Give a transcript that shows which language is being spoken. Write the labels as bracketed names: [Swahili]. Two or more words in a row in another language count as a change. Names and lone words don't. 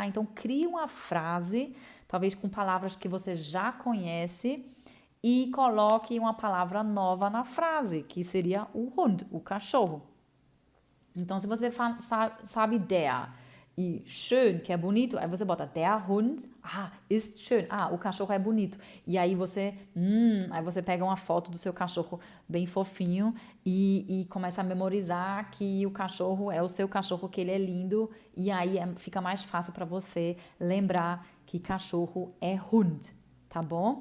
[Portuguese] Então crie uma frase, talvez com palavras que você já conhece, e coloque uma palavra nova na frase, que seria o Hund, o cachorro. Então, se você sabe der e schön, que é bonito, aí você bota [German] der Hund, ist schön, [Portuguese] o cachorro é bonito. E aí você pega uma foto do seu cachorro bem fofinho e começa a memorizar que o cachorro é o seu cachorro, que ele é lindo, e aí fica mais fácil para você lembrar que cachorro é Hund, tá bom?